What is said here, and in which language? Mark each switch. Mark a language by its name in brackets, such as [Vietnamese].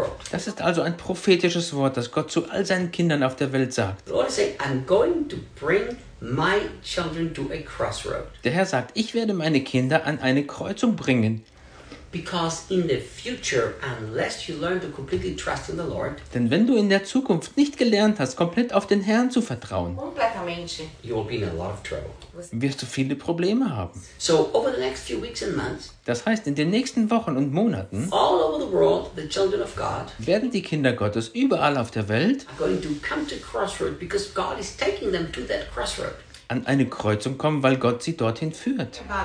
[German] Das ist also ein prophetisches Wort, das Gott zu all seinen Kindern auf der Welt sagt. Der Herr sagt, ich werde meine Kinder an eine Kreuzung bringen. [English] Because in the future, unless you learn to completely trust in the Lord, [German] denn wenn du in der Zukunft nicht gelernt hast, komplett auf den Herrn zu vertrauen, [English] you will be in a lot of trouble. [German] Wirst du viele Probleme haben. [English] So over the next few weeks and months, [German] das heißt, in den nächsten Wochen und Monaten, [English] all over the world, the children of God, [German] werden die Kinder Gottes überall auf der Welt, [English] are going to come to crossroad because God is taking them to that crossroad. [German] An eine Kreuzung kommen, weil Gott sie dorthin führt.